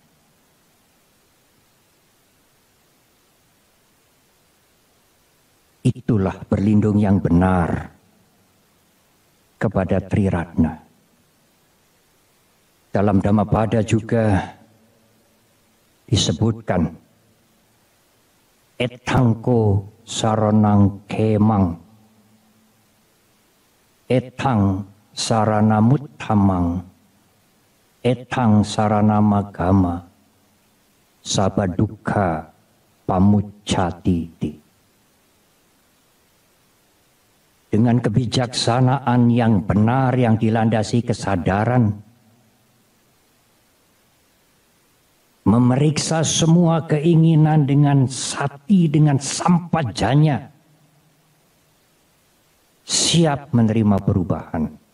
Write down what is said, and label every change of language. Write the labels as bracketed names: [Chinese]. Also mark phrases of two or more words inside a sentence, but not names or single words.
[Indonesian] Itulah berlindung yang benar kepada Triratna. Dalam Dhammapada juga disebutkan [Pali] etangko saranang kemang, etang saranamuttamang, etang saranamagama, sabadukha pamuccati. [Indonesian] Dengan kebijaksanaan yang benar yang dilandasi kesadaran, memeriksa semua keinginan dengan sati, dengan sampajanya, siap menerima perubahan.